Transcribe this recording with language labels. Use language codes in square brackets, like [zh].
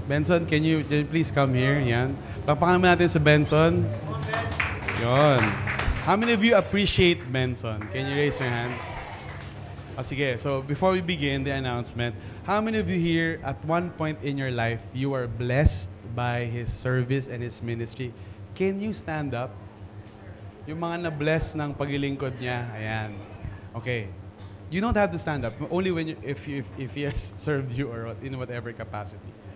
[tl] Benson, [en] can you please come here? [tl] Ayan. Pakpakan naman natin si Benson. Yon. [en] How many of you appreciate Benson? Can you raise your hand? Oh, sige. So before we begin the announcement, how many of you here at one point in your life you are blessed by his service and his ministry? Can you stand up? [tl] Yung mga na-bless ng paglilingkod niya. Ayan. Okay. [en] you don't have to stand up. Only when if he has served you or in whatever capacity.